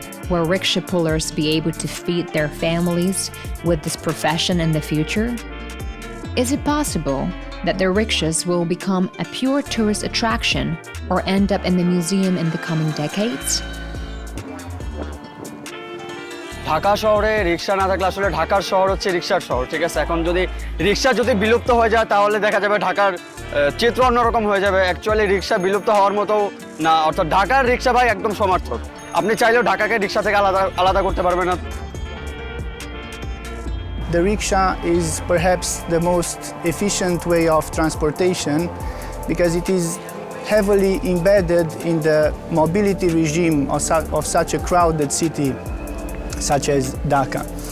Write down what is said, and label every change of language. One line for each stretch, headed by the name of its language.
English: Will rickshaw pullers be able to feed their families with this profession in the future? Is it possible that the rickshaws will become a pure tourist attraction or end up in the museum in the coming decades?
Bangla: Dhaka শহরে রিক্সা না থাকলে আসলে ঢাকার শহর হচ্ছে রিক্সার শহর, ঠিক আছে। এখন যদি রিক্সা যদি বিলুপ্ত হয়ে যায় তাহলে দেখা যাবে ঢাকার চিত্র অন্যরকম হয়ে যাবে। অ্যাকচুয়ালি রিক্সা বিলুপ্ত হওয়ার মতো না, অর্থাৎ ঢাকার রিক্সা ভাই একদম সমার্থক। আপনি চাইলেও ঢাকাকে রিক্সা থেকে আলাদা করতে পারবেন না।
English: The rickshaw is perhaps the most efficient way of transportation because it is heavily embedded in the mobility regime of such a crowded city such as Dhaka.